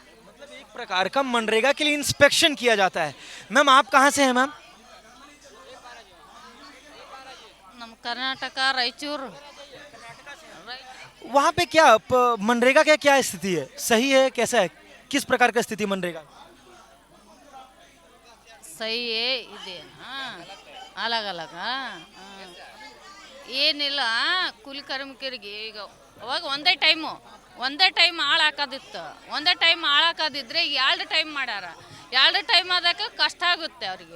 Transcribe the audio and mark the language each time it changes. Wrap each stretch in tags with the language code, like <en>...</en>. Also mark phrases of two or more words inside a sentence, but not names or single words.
<hi>मतलब एक प्रकार का मनरेगा के लिए इंस्पेक्शन किया जाता है। मैम आप कहाँ से हैं मैम? कर्नाटका रायचूर। वहाँ पे क्या मनरेगा का क्या स्थिति है? सही है, कैसा है, किस प्रकार का स्थिति मनरेगा?</hi> <kn>ಸಹಿ ಇದೆ</kn> <hi>अलग अलग</hi> <kn>ಏನಿಲ್ಲ ಕೂಲಿ ಕಾರ್ಮಿಕರಿಗೆ ಈಗ ಅವಾಗ ಒಂದೇ ಟೈಮ್ ಆಳು ಹಾಕೋದಿತ್ತು. ಒಂದೇ ಟೈಮ್ ಆಳು ಹಾಕೋದಿದ್ರೆ ಈಗ 2 ಟೈಮ್ ಮಾಡ್ಯಾರ. 2 ಟೈಮ್ ಆದಾಗ ಕಷ್ಟ ಆಗುತ್ತೆ ಅವರಿಗೆ.</kn>